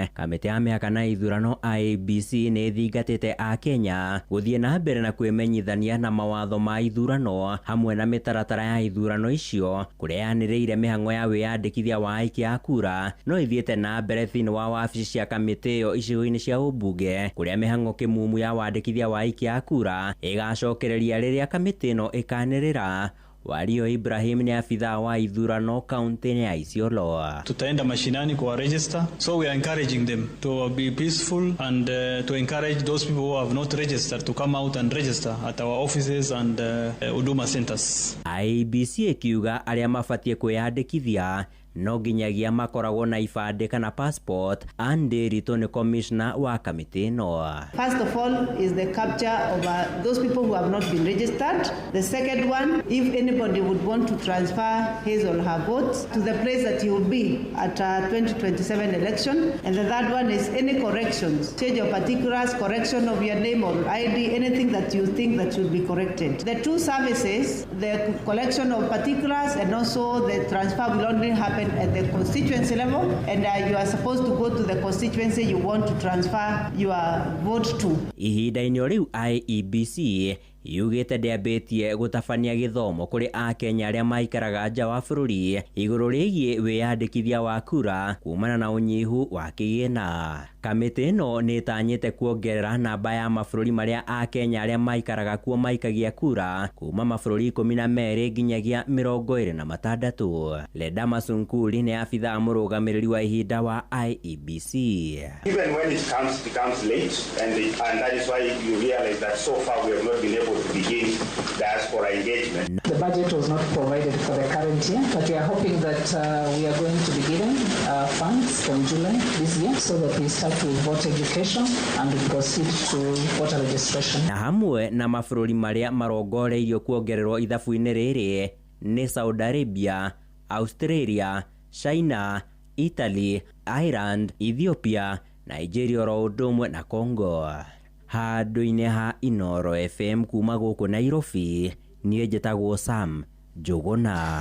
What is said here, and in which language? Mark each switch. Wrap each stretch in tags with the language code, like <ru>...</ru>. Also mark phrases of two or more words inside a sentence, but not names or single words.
<ki>Kamĩtĩ ya mĩhaka na ithurano IEBC nĩ thingatĩte a Kenya gũthiĩ na mbere na kwĩmenyithania na mawatho ma ithurano hamwe na mĩtaratara ya ithurano icio kũrĩa yanĩrĩire mĩhang'o ya wĩyandĩkithia wa aikia a kura no ithiĩte na mbere thĩinĩ wa wabici cia kamĩtĩ ĩyo icigo-inĩ cia ũmbunge kũrĩa mĩhang'o kĩmumu ya wandĩkithia wa aikia a kura ĩgacokereria rĩrĩa kamĩtĩ ĩno ĩkanĩrĩra. Wario Ibrahim ni afisa wa ithurano kaunti ya Isiolo.</ki> <sw>Tutaenda mashinani kwa register,</sw> <en>so we are encouraging them to be peaceful and to encourage those people who have not registered to come out and register at our offices and Huduma centers.</en> <ki>IEBC ikiuga arĩa mabatie kwĩyandĩkithia no nginyagia makoragwo na ibandĩ kana passport. Andy Rito ni commissioner wa kamĩtĩ ĩno.</ki> <en>First of all is the capture of those people who have not been registered. The second one, if anybody would want to transfer his or her votes to the place that he will be at 2027 election. And the third one is any corrections, change of particulars, correction of your name or ID, anything that you think that should be corrected. The two services, the collection of particulars and also the transfer will only happen at the constituency level, and you are supposed to go to the constituency you want to transfer your vote to.</en> <ki>Ihinda-inĩ rĩu IEBC yugĩte ndĩambĩtie gũtabania gĩthomo kũrĩ Akenya arĩa maikaraga nja wa bũrũri igũrũ rĩgiĩ wĩyandĩkithia wa kura kumana na ũnyihu wa kĩgĩna. Kamĩtĩ ĩno nĩ ĩtanyĩte kuongerera namba ya mabũrũri marĩa Akenya arĩa maikaraga kuo maikagia kura kuma mabũrũri 12 nginyagia 26. Leda Masunkuli nĩ afitha mũrũgamĩrĩri wa ihinda wa IEBC.</ki> <en>Even when it becomes late and that is why you realize that so far we have not been able to begin diaspora engagement. The budget was not provided for the current year, but we are hoping that we are going to be given funds from July this year so that we start with voter education and we proceed to voter registration.</en> <ki>Na hamwe na mabũrũri marĩa marongoreirio kuongererwo ithabu-inĩ rĩrĩ nĩ Saudi Arabia, Australia, China, Italy, Ireland, Ethiopia, Nigeria oro ũndũ ũmwe na Congo. Handũ-inĩ ha Inoro FM kuma gũkũ Nairobi niĩ njĩtagwo Sam Njuguna.</ki>